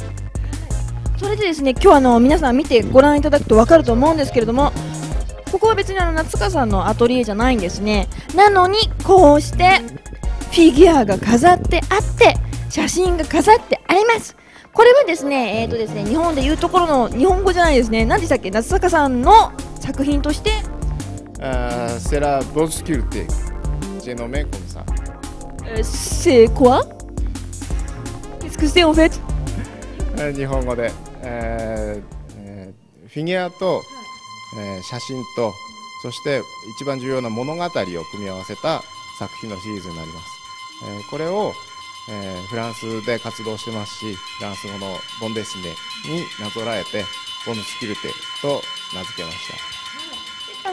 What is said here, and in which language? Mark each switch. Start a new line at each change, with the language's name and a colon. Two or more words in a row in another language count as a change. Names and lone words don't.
Japanese: それでですね、今日皆さん見てご覧いただくと分かると思うんですけれども、ここは別に夏坂さんのアトリエじゃないんですね。なのにこうしてフィギュアが飾ってあって写真が飾ってあります。これはですね、日本でいうところの日本語じゃないですね。何でしたっけ？夏坂さんの作品として。
French: C'est la bonne sculpture. J'ai nommé comme ça. C'est quoi? Qu'est-ce que c'est en fait?
Japanese: 日本語で、フィギュアと、写真と、そして一番重要な物語を組み合わせた作品のシリーズになります。これをフランスで活動してますし、フランス語のボンデスネになぞらえてボンスキルテと名付けました。